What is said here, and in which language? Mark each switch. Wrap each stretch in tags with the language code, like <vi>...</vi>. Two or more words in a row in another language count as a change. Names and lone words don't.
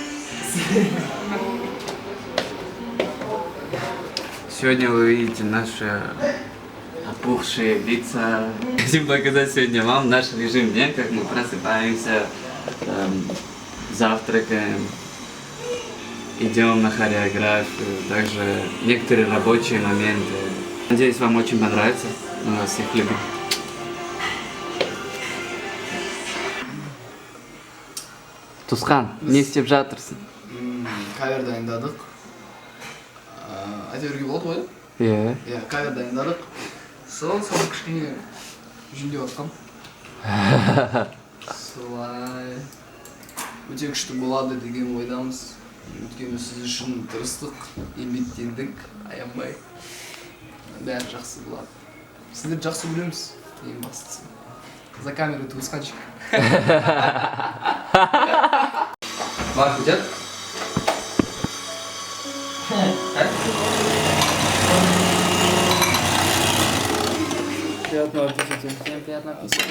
<ru>Сегодня вы видите наши опухшие лица. Хотим показать сегодня вам наш режим дня, как мы просыпаемся, завтракаем, идем на хореографию, также некоторые рабочие моменты. Надеюсь, вам очень понравится. Мы вас всех любим.</ru> <kk>Тусхан, не істеп жатырсың? Кавер дайындадық. Әйтеуірге болады ғой? Иә. Иә, кавер дайындадық. Сол кішкене жүндеп атқам. Солай. Өте күшті болады деген ойдамыз. Өйткені сіз үшін тырыстық, еңбектендік, аянбай. Бәрі жақсы болады. Сіздер жақсы көреміз, ең бастысы.</kk> <ru>За камеру туысқанчик. Марк идет? Приятного аппетита. Всем приятного аппетита.</ru>